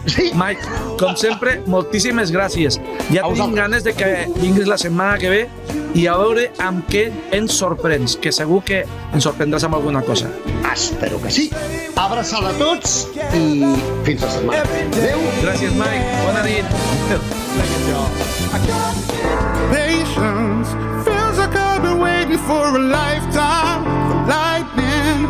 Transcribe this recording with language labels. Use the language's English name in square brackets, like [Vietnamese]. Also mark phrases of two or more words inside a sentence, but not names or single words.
[Catalan] Mike, com sempre, moltíssimes gràcies. Ja A tenim vosaltres. ganes de que vinguis la setmana que ve i a veure amb què ens sorprens, que segur que ens sorprendràs amb alguna cosa. Espero que sí. Abraçada a tots i fins la setmana. Adéu. Gràcies, Mike. Bona nit. [English] Patience feels like I've been waiting for a lifetime for lightning.